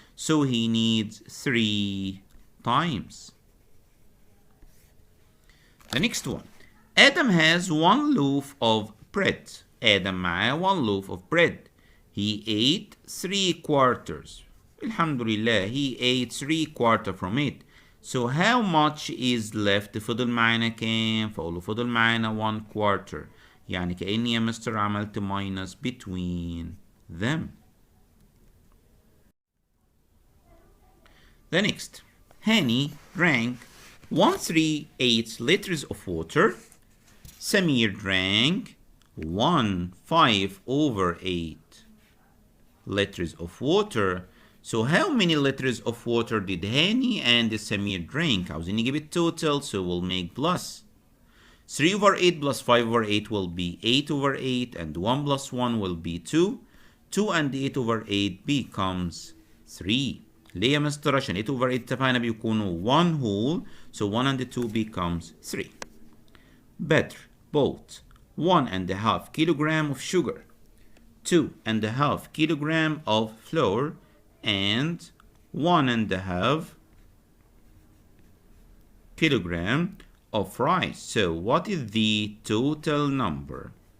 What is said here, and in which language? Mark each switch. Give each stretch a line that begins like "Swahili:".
English: So he needs 3 times. The next one. Adam has 1 loaf of bread. Adam
Arabic: معاه
English: 1 loaf of bread. He ate 3/4. Alhamdulillah, he ate 3/4 from it. So how much is left؟
Arabic: فضل معانا كام؟ فأقول له فضل معانا 1/4. يعني كأني يا مستر عملت
English: minus between them. The next, Hani drank 138 liters of water. Samir drank 1/5/8 liters of water. So how many liters of water did Hani and Samir drink?
Arabic: عاوزين نجيب التوتال,
English: so we'll make plus. 3/8 plus 5/8 will be 8/8, and 1 plus 1 will be 2. 2 and 8/8 becomes 3.
Arabic: ليه يا مستر؟ عشان 8/8 اتفقنا بيكونوا
English: 1 whole, so 1 and 2 becomes 3. Better bought 1.5 kilogram of sugar, 2.5 kilogram of flour, and 1.5 kilogram of rice. So what is the total number?